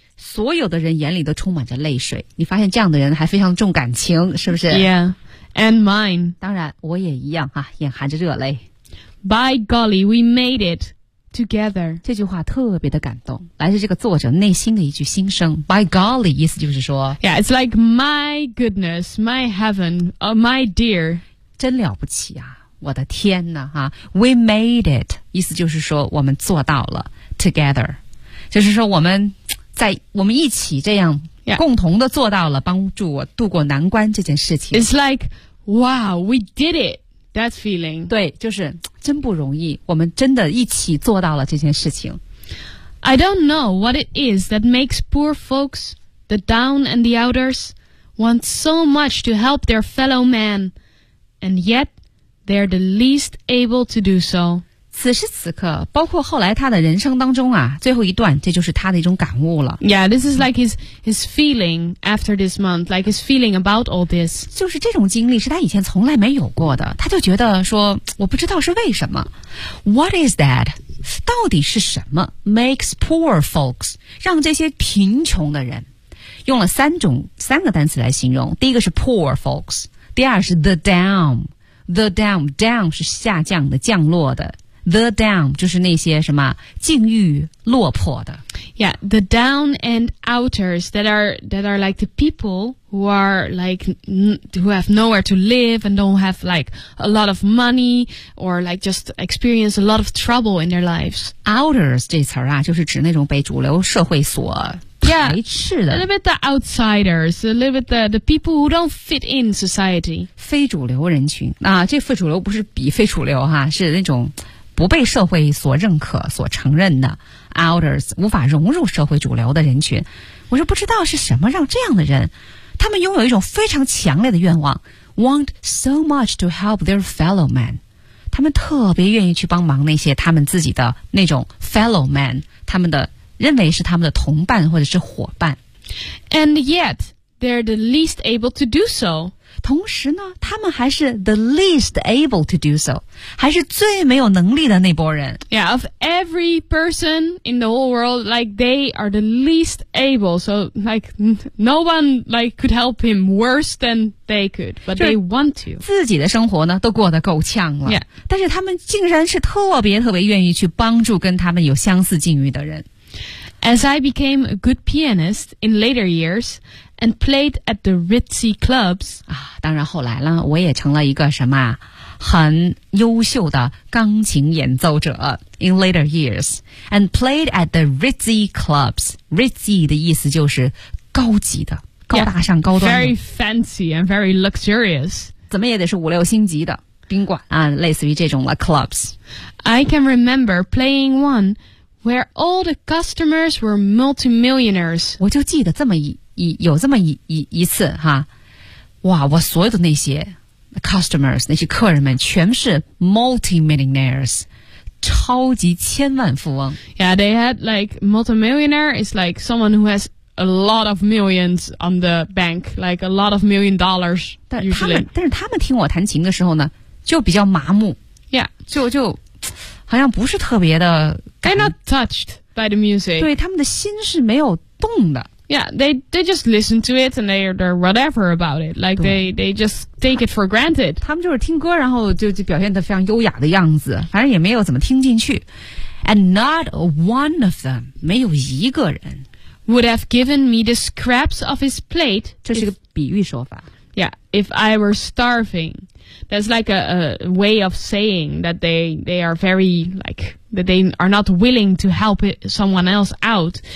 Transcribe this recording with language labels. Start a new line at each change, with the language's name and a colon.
Chinese: 所有的人眼里都充满着泪水。你发现这样的人还非常重感情，是不是？
English: Yeah, and mine.
Chinese: 当然，我也一样啊，眼含着热泪。
English: By golly, we made it together.
Chinese: 这句话特别的感动，来自这个作者内心的一句心声。
English: By golly,
Chinese: 意思就是说
English: Yeah, it's like my goodness, my heaven, my dear.
Chinese: 真了不起啊，我的天哪啊。
English: We made it,
Chinese: 意思就是说我们做到了
English: together.
Chinese: 就是说我们一起这样共同的做到了帮助我度过难关这件事情。
English: It's like, wow, we did it. That feeling.
Chinese: 对，就是真不容易，我们真的一起做到了这件事情。
English: I don't know what it is that makes poor folks, the down and the outers, want so much to help their fellow man, and yet they're the least able to do so.
Chinese: 此时此刻，包括后来他的人生当中啊，最后一段，这就是他的一种感悟了。
English: Yeah, this is like his feeling after this month, like his feeling about all this.
Chinese: 就是这种经历是他以前从来没有过的，他就觉得说，我不知道是为什么。
English: What is that?
Chinese: 到底是什么
English: makes poor folks,
Chinese: 让这些贫穷的人，用了三个单词来形容，第一个是
English: poor folks,
Chinese: 第二是
English: the down
Chinese: 是下降的，降落的。
English: The down
Chinese: 就是那些什么境遇落魄的。
English: Yeah, the down and outers that are like the people who are like who have nowhere to live and don't have like a lot of money or like just experience a lot of trouble in their lives.
Chinese: Outers 这词儿啊，就是指那种被主流社会所排斥的。
English: Yeah, a little bit the outsiders, a little bit the people who don't fit in society.
Chinese: 非主流人群啊，这非主流不是比非主流哈，是那种。不被社会所认可所承认的 outers 无法融入社会主流的人群，我是不知道是什么让这样的人，他们拥有一种非常强烈的愿望
English: want so much to help their fellow man，
Chinese: 他们特别愿意去帮忙那些他们自己的那种
English: fellow man，
Chinese: 他们的认为是他们的同伴或者是伙伴。
English: And yet they're the least able to do so。
Chinese: 同时呢，他们还是
English: the least able to do so，
Chinese: 还是最没有能力的那波人。
English: Yeah, of every person in the whole world, like they are the least able. So, like no one like could help him worse than they could, but they want to.
Chinese: 自己的生活呢，都过得够呛了。
English: Yeah.
Chinese: 但是他们竟然是特别特别愿意去帮助跟他们有相似境遇的人。
English: As I became a good pianist in later years. And played at the ritzy clubs.
Chinese: 啊，当然后来了，我也成了一个什么很优秀的钢琴演奏者。
English: In later years, and played at the ritzy clubs.
Chinese: Ritzy 的意思就是高级的、高大上、高端的。
English: Very fancy and very luxurious.
Chinese: 怎么也得是五六星级的。宾馆啊，类似于这种了 clubs.
English: I can remember playing one where all the customers were multimillionaires.
Chinese: 我就记得这么一次哈，哇，我所有的那些 customers 那些客人们全是 multimillionaires. 超级千万富翁。
English: Yeah, they had like multimillionaire is like someone who has a lot of millions on the bank, like a lot of million dollars.
Chinese: 但是他们听我弹琴的时候呢，就比较麻木。
English: Yeah,
Chinese: 就好像不是特别的。
English: They're not touched by the music.
Chinese: 对，他们的心是没有动的。
English: Yeah, they just listen to it and they're whatever about it. Like they just take it for granted.
Chinese: 他们就是听歌，然后就表现得非常优雅的样子，反正也没有怎么听进去。
English: And not one of them,
Chinese: 没有一个人
English: would have given me the scraps of his plate.
Chinese: 这是个比喻说法。
English: Yeah, if I were starving. That's like a way of saying that they are very, like... That they are not willing to help someone else out.